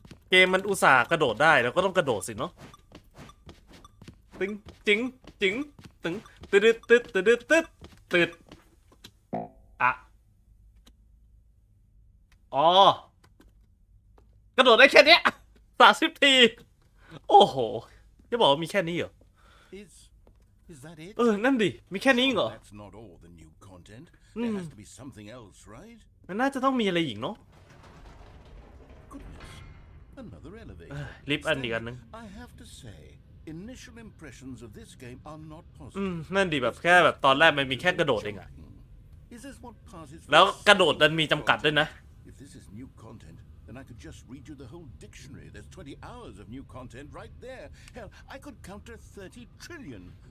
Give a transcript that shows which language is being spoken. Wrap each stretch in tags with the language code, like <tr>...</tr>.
<th>เกมมันอุตส่าห์กระโดดได้แล้วก็ต้องกระโดดสิเนาะตึงจิงจิงตึงตึ๊ดตึ๊ดตึ๊ดตึ๊ดตึ๊ดอะอ๋อกระโดดได้แค่เนี้ย30 ทีโอ้โหจะบอกว่ามีแค่นี้เหรอ</th> <en>Is that it?</en> <th>นั่นดิมีแค่นี้เหรอ</th> <en>That's not all the new content. There has to be something else, right?</en> <th>มันน่าจะต้องมีอะไรอีกเนาะ</th> <en>Goodness, another elevator.</en> <th>ลิฟต์อันอีกอันนึง</th> <en>I have to say, initial impressions of this game are not positive.</en> <th>นั่นดิแบบแค่แบบตอนแรกมันมีแค่กระโดดเองอะ</th> <en>Is this what passes for</en> <th>แล้วกระโดดดันมีจำกัดด้วยนะ</th> <en>If this is new content, then I could just read you the whole dictionary. There's 20 hours of new content right there. Hell, I could counter 30 trillion.</en>